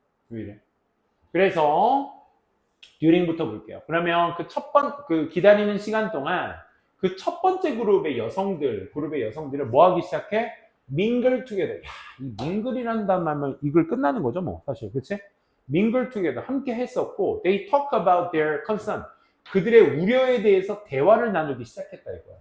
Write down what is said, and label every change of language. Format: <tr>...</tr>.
<ko>왜 이래? 그래서 during부터 볼게요. 그러면 그 기다리는 시간 동안 그 첫 번째 그룹의 여성들을 뭐 하기 시작해?</ko> <en>mingle together.</en> <ko>야, 이 mingle이라는 단어만 이걸 끝나는 거죠, 뭐, 사실. 그치?</ko> <en>mingle together.</en> <ko>함께 했었고,</ko> <en>they talk about their concern.</en> <ko>그들의 우려에 대해서 대화를 나누기 시작했다, 이거야.</ko>